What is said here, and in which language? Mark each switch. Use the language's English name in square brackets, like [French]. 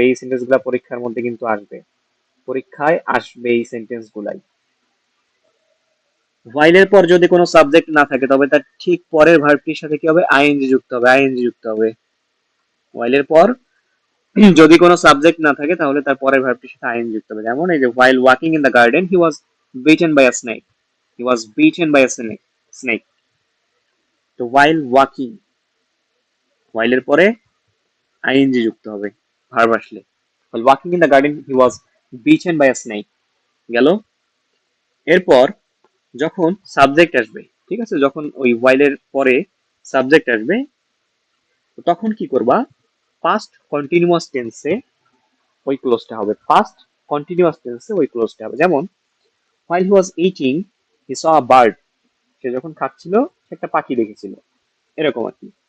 [Bangla] এই সেন্টেন্স গুলা পরীক্ষার মধ্যে কিন্তু আসবে, পরীক্ষায় আসবে এই সেন্টেন্স গুলাই। while এর পর যদি কোনো সাবজেক্ট না থাকে, তবে তার ঠিক পরের ভার্বটির সাথে কি হবে, আইএনজি যুক্ত হবে, আইএনজি যুক্ত হবে। while এর পর যদি কোনো সাবজেক্ট না থাকে, তাহলে তার পরের ভার্বটির সাথে আইএনজি যুক্ত হবে। যেমন এই যে [English] while walking in the garden he was beaten by a snake, he was beaten by a snake। [Bangla] তো [English] while walking, [Bangla] while এর পরে আইএনজি যুক্ত হবে ভার্ব আসলে। [English] while walking in the garden he was beaten by a snake, [Bangla] গেল। এরপর যখন subject আসবে, ঠিক আছে, যখন ওই while এর পরে সাবজেক্ট আসবে, তখন কি করবা, পাস্ট কন্টিনিউয়াস টেন্সে ওই ক্লোজটা হবে, পাস্ট কন্টিনিউয়াস টেন্সে ওই ক্লোজটা হবে। যেমন [English] while he was eating he saw a bird, [Bangla] সে যখন খাচ্ছিল সে একটা পাখি দেখেছিল, এরকম আর কি।